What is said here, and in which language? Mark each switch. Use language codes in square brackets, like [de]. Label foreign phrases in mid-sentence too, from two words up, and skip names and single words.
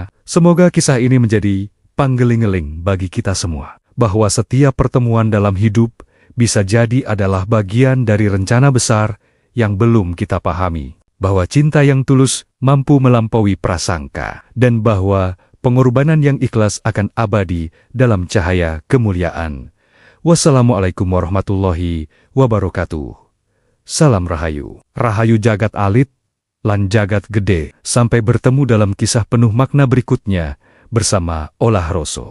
[id] Semoga kisah ini menjadi panggeling-eling bagi kita semua, bahwa setiap pertemuan dalam hidup bisa jadi adalah bagian dari rencana besar yang belum kita pahami. Bahwa cinta yang tulus mampu melampaui prasangka, dan bahwa pengorbanan yang ikhlas akan abadi dalam cahaya kemuliaan. [ar] والسلام عليكم ورحمة الله وبركاته. [id] Salam Rahayu. [jv] Rahayu jagat alit, lan jagat gede. [id] Sampai bertemu dalam kisah penuh makna berikutnya bersama Olah Roso.